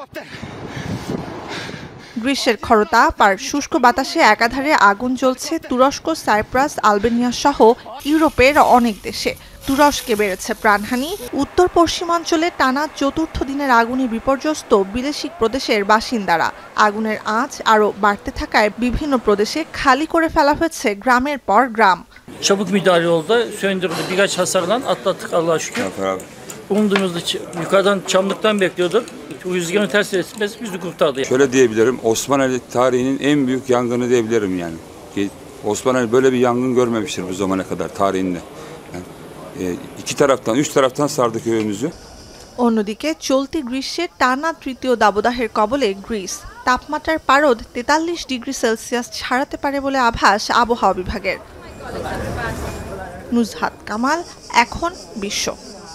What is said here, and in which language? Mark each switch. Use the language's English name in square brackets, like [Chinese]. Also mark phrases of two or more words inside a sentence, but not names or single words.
[Bangla] গ্রীষ্মের খরতাপ আর শুষ্ক বাতাসে একাধারে আগুন জ্বলছে তুরস্ক, সাইপ্রাস, আলবেনিয়া সহ ইউরোপের অনেক দেশে। তুরস্কে বেড়েছে প্রাণহানি। উত্তর পশ্চিমাঞ্চলে টানা ৪র্থ দিনের আগুনে বিপর্যস্ত বিলেশিক প্রদেশের বাসিন্দারা। আগুনের আঁচ আরও বাড়তে থাকায় বিভিন্ন প্রদেশে খালি করে ফেলা হয়েছে গ্রামের পর গ্রাম। [Turkish] Çabuk müdahale oldu. Söndürüldü. Birkaç hasardan atlattık Allah'a şükür. Umduğumuzda yukarıdan çamlıktan bekliyorduk. Rüzgarın ters etmesi bizi kurtardı. Şöyle diyebilirim, Osmanlı tarihinin en büyük yangını diyebilirim yani. Osmanlı böyle bir yangın görmemiştir bu zamana kadar tarihinde. Yani, iki taraftan, üç taraftan sardı köyümüzü. [Bangla] অন্যদিকে চলতি গ্রীষ্মের টানা ৩য় দাবদাহের কবলে গ্রিস। তাপমাত্রার পারদ ৪৩ ডিগ্রি সেলসিয়াস ছাড়াতে পারে বলে আভাস আবহাওয়া বিভাগের। নুজহাত কামাল, এখন বিশ্ব।